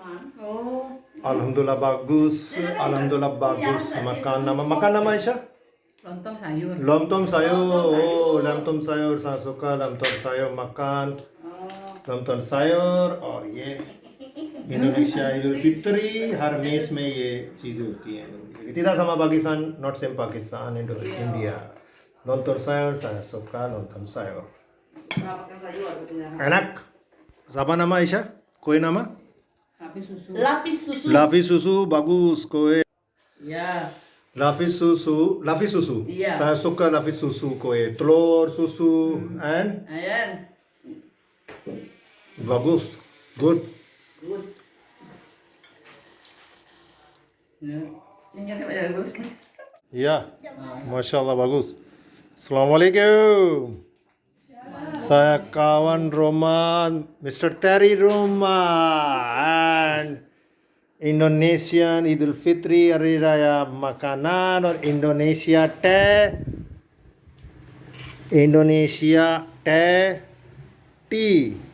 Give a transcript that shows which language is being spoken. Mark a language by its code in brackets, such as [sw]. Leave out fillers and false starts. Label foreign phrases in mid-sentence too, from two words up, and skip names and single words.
[id] Alhamdulillah bagus makan nama Aisyah. Lontong sayur. Lontong sayur, oh lontong sayur saya suka lontong sayur makan lontong sayur [hi] और ये इंडोनेशिया ईद फित्री हर मेस में ये चीज़ें होती हैं [id] tidak sama Pakistan, [en] not same Pakistan, India. [id] Lontong sayur saya suka lontong sayur. Suka makan sayur katanya. Enak. Siapa nama Aisyah? Kue nama? Tapi susu. Lapis susu. Lapis susu bagus kue. Ya. Lapis susu. Iya. Saya suka lapis susu kue. Telur susu and Ayan. bagus, good. [en] Good. [id] Ya. Ini kan ya bagus. Ya, masya Allah bagus. Assalamualaikum. Saya kawan Roma, Mr. Terry Roma, [en] and Indonesian [id] Idul Fitri Hari Raya makanan और Indonesia teh tea.